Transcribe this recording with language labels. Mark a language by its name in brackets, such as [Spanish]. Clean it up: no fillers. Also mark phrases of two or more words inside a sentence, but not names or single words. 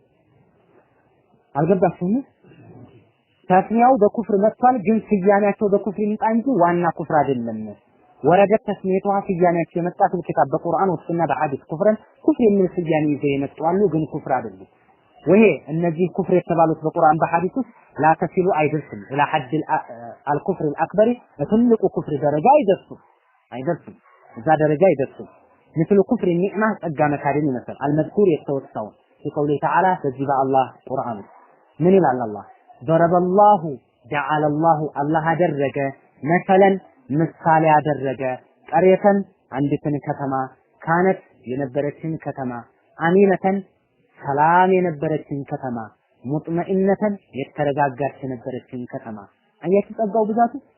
[Amharic] አልገባችሁም ታስሚያው በኩፍር መጥቷል ግን ስያሜያቸው በኩፍር ይምጣ እንጂ ዋና ኩፍር አይደለም ወረደት ተስሚያቷ ስያሜያቸው የመጣው ኪታብ በቁርአን ወስና በሐዲስ ኩፍረን ኩፍር የሚል ስያሜ ይዘው የመጣሉ ግን ኩፍር አይደለም ወይ እነዚህ ኩፍር የተባሉት በቁርአን በሐዲስ ውስጥ [Arabic] لا تصل [Amharic] አይደርስም [Arabic] إلى حد الكفر الأكبر [Amharic] ትልቁ ኩፍር ደረጃ አይደርስም እዛ ደረጃ አይደርስም [Arabic] مثل كفر [Amharic] النعمة ጸጋ መካድን ይመስል አልመዝኩር የተወሳው [Arabic] بقوله تعالى [Amharic] በዚህ በአላህ ቁርአን ምን ይላል አላህ [Arabic] ضرب الله جعل الله [Amharic] አደረገ መሰለን ምሳሌ አደረገ ቀርየተን አንዲትን ከተማ ካነት የነበረችን ከተማ አሚነተን ሰላም የነበረችን ከተማ ሙጥመኢነተን የተረጋጋች የነበረችን ከተማ አያችሁ ጸጋው ብዛቱ